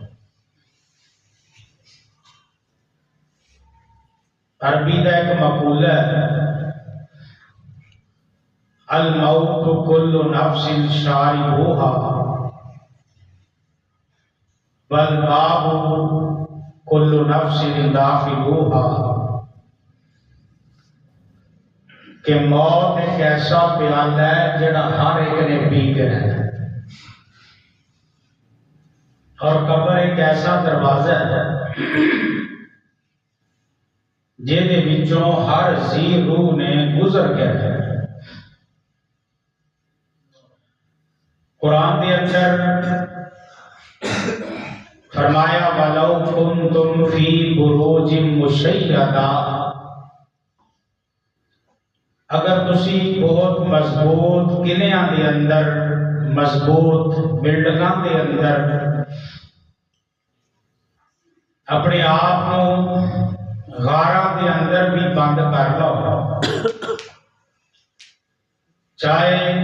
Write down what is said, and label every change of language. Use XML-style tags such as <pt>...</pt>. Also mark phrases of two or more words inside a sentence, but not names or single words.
<ur>عربی کا ایک مقولہ ہے،</ur> <ar>الموت کل نفس شاربوها والباب کل نفس داخلوها،</ar> <ur>کہ موت ایک ایسا پیالہ ہے جڑا ہر ایک نے پی کے رہنا ہے، اور قبر ایک ایسا دروازہ ہے</ur> <pa>جہدے وچوں</pa> <ur>ہر ذی روح نے گزر کے رہنا ہے۔ قرآن کے اندر فرمایا</ur> <ar>وَلَوْ كُنْتُمْ فِي بُرُوجٍ مُشَيَّدَةٍ،</ar> <pa>اگر تسی بہت مضبوط قلعیاں دے اندر، مضبوط بلڈنگاں دے اندر اپنے آپ کو غاراں دے اندر بھی بند کر لو، چاہے</pa>